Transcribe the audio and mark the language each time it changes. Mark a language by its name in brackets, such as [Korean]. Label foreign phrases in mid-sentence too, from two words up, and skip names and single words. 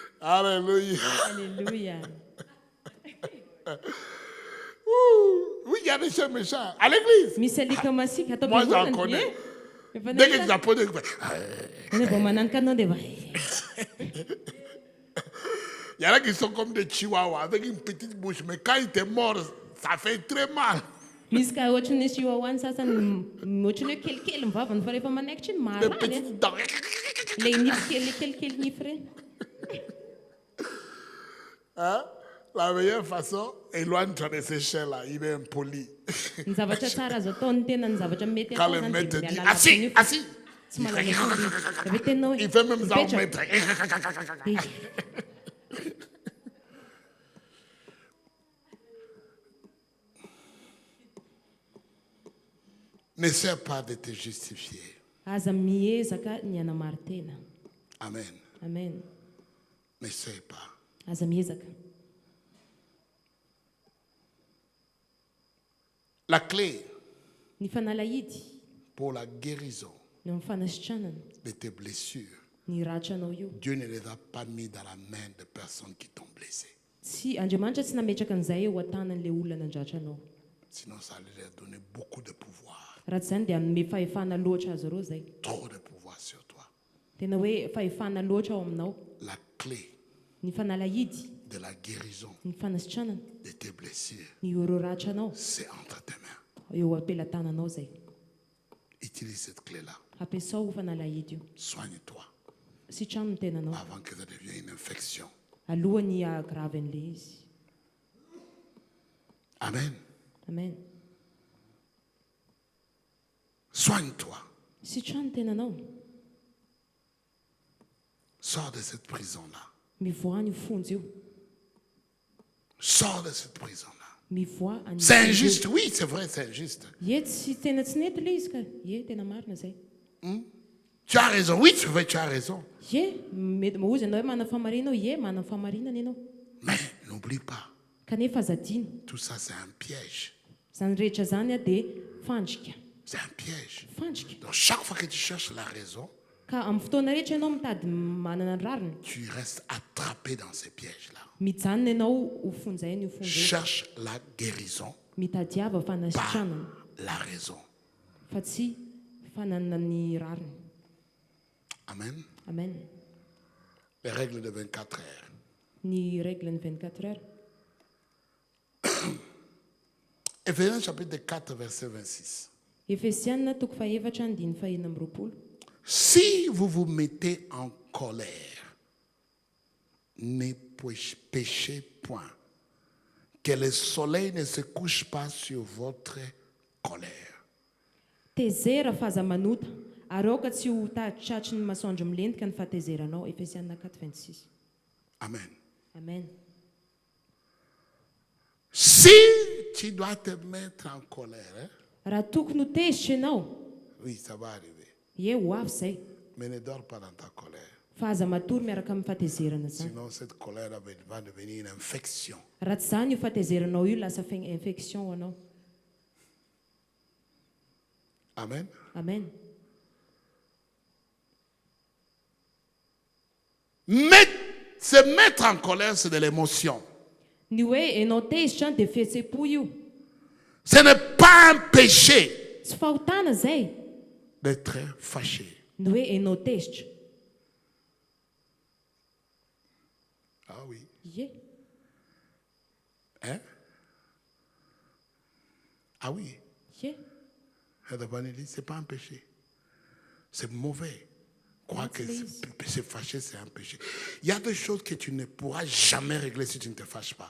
[French] Alléluia. Alléluia. Oui, il y a des chiens méchants. À l'église. [Malagasy] Misy alika masika atao [French] Moi, j'en [Malagasy] am-piangonana, [French] connais. [Malagasy] ie. Efa [French] Dès que [Malagasy] nahita. [French] tu as posé, [Malagasy] Eny vao mananika anao dia va. [French] il y en a qui sont comme des chihuahuas avec une petite bouche, mais quand ils te mordent, ça fait très mal. [Malagasy] Misy ka ohatran'ny chihuahua ny sasany ohatran'ny hoe kelikely ny vavany fa rehefa manaikitra iny [French] Des [Malagasy] mahalala. [French] petites dents. [Malagasy] Ilay nify kely, ilay kelikely nify ireny. [French] Hein? La meilleure façon, éloigne-toi de ces chiens-là. Il est impoli. [Malagasy] Ny zavatra tsara azo atao ny tena ny zavatra mety [French] Quand [Malagasy] atao [French] le [Malagasy] zany [French] maître [Malagasy] dia [French] dit [Malagasy] miala [French] assis, [Malagasy] lavitra [French] assis, [Malagasy] tsy malaza fomba izy. Avy eo tenao [French] il fait même ça au [Malagasy] mipetraka. [French] maître. [Malagasy] Dia [French] N'essaie pas de te justifier. [Malagasy] aza miezaka ny hanamary tena. Amen. Amen. [French] N'essaie pas. [Malagasy] Aza miezaka. [French] La clé [Malagasy] Ny fanalahidy [French] pour la guérison [Malagasy] ny amin'ny fanasitranana [French] de tes blessures, [Malagasy] ny ratranao io. [French] Dieu ne les a pas mis dans la main de personnes qui t'ont blessé. [Malagasy] Tsy Andriamanitra tsy nametraka an'izay eo an-tanan'ilay olona nandratranao. [French] Sinon, ça allait leur donner beaucoup de pouvoir. [Malagasy] Raha tsy izany dia anome fahefana loatra azy ireo zay. [French] Trop de pouvoir sur toi. [Malagasy] Tena hoe fahefana loatra ao aminao. [French] La clé [Malagasy] Ny fanalahidy, [French] de la guérison [Malagasy] ny fanasitranana, [French] de tes blessures, [Malagasy] ny ireo ratranao [French] c'est entre tes mains. [Malagasy] eo ampelantananao zay. [French] Utilise cette clé-là. [Malagasy] Ampiasao fanalahidy io. [French] Soigne-toi [Malagasy] Sitrano ny tenanao [French] avant que ça devienne une infection. [Malagasy] alohany agravy an'ilay izy. Amen. Amen. [French] Soigne-toi. [Malagasy] Sitrano ny tenanao. [French] Sors de cette prison-là. [Malagasy] Mivoa ny fonjy io. [French] Sors de cette prison-là. [Malagasy] Mivoa any [French] C'est injuste. Oui, c'est vrai, c'est injuste. [Malagasy] Ie tsy tena tsy nety ilay izy ka. Ie tena marina zay. [French] Tu as raison. Oui, c'est vrai, tu as raison. [Malagasy] Ie mety mahozy ianao hoe manana fahamarinana. Ie manana fahamarinana ianao. [French] Mais n'oublie pas, [Malagasy] Kanefa azadino. [French] tout ça, c'est un piège. [Malagasy] Zany rehetra zany a dia fandrika. [French] C'est un piège. [Malagasy] Fandrika. [French] Donc, chaque fois que tu cherches la raison, [Malagasy] Ka amin'ny fotoana rehetra ianao mitady manana ny rariny. [French] tu restes attrapé dans ces pièges-là. [Malagasy] Mijanona ianao ho fonjainy io fonjay. [French] Cherche la guérison, [Malagasy] Mitadiava [French] pas [Malagasy] fanasitranana. [French] la raison. [Malagasy] Fa tsy fananana ny rariny. Amen. Amen. [French] Les règles de 24 heures. [Malagasy] Ny règle ny 24 heures. [French] Éphésiens chapitre 4, verset 26. [Malagasy] Efesianina toko fahaefatra andiny fahaenina amby roapolo. [French] Si vous vous mettez en colère, ne péchez point. Que le soleil ne se couche pas sur votre colère. [Malagasy] Tezera fahaza manota ary aoka tsy ho tratry ny masoandro milentika ny fahatezeranao. Efesianina 4:26. Amen. Amen. [French] Si tu dois te mettre en colère, hein? [Malagasy] Raha tokony ho tezitra ianao, [French] Oui, ça va arriver. [Malagasy] ie ho avy izay. [French] Mais ne dors pas dans ta colère. [Malagasy] Fahaza matory miaraka amin'ny fahatezerana zany. [French] Sinon, cette colère va devenir une infection. [Malagasy] Raha tsy zany io fahatezeranao io lasa infection ho anao. Amen. Amen. [French] Se mettre en colère, c'est de l'émotion. [Malagasy] Ny hoe ianao tezitra dia fihetsem-po io. [French] Ce n'est pas un péché [Malagasy] Tsy fahotana zay. [French] d'être fâché. [Malagasy] Ny hoe ianao tezitra. [French] Ah oui. [Malagasy] Ie. [French] Hein? Ah oui. [Malagasy] Ie. [French] C'est pas un péché. C'est mauvais. Croire que se fâcher, c'est un péché. Il y a des choses que tu ne pourras jamais régler si tu ne te fâches pas.